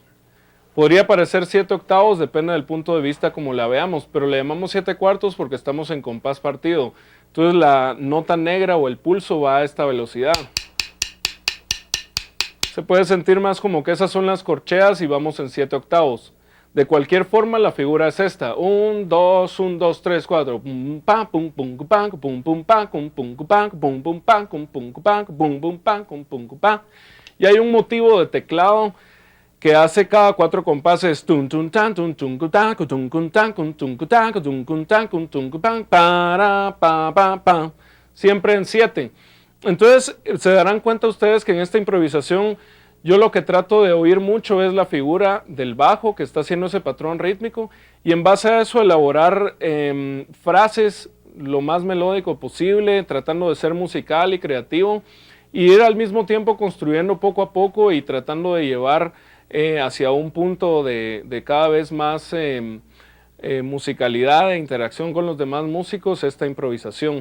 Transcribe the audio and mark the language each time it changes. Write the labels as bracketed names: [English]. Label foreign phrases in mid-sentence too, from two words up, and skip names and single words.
[Spanish] Podría parecer 7 octavos, depende del punto de vista como la veamos, pero le llamamos 7 cuartos porque estamos en compás partido. Entonces la nota negra o el pulso va a esta velocidad. Se puede sentir más como que esas son las corcheas y vamos en 7 octavos. De cualquier forma, la figura es esta. 1, 2, 1, 2, 3, 4. Pum, pam, pum, pum, pam, pum, pum, pam, pum, pum, pam, pum, pum, pam, pum, pum, pam, pum, pum, pam, pum, pam. Y hay un motivo de teclado que hace cada 4 compases. Tun, tun, tan, tun, tun, tan, tun, tun, tan, tun, tun, tan, tun, tun, tan, tun, tun, pam, para, pa, pa, pa. Siempre en 7. Entonces, se darán cuenta ustedes que en esta improvisación yo lo que trato de oír mucho es la figura del bajo que está haciendo ese patrón rítmico y en base a eso elaborar frases lo más melódico posible, tratando de ser musical y creativo y ir al mismo tiempo construyendo poco a poco y tratando de llevar hacia un punto de cada vez más musicalidad e interacción con los demás músicos esta improvisación.